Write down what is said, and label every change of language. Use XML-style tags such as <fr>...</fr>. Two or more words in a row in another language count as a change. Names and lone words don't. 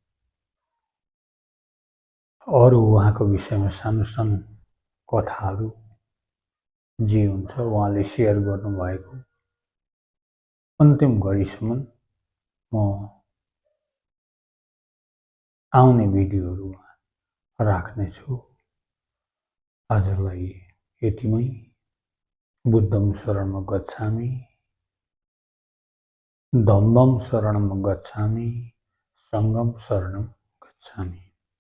<ne>अरू उहाँको विषयमा सानो सानो कथाहरू जे हुन्छ उहाँले सेयर गर्नुभएको अन्तिम घडीसम्म म आउने भिडियोहरूमा राख्नेछु। आजलाई यतिमै।</ne> <pi>बुद्धं शरणं गच्छामि, धम्मं शरणं गच्छामि, सङ्घं शरणं गच्छामि।</pi>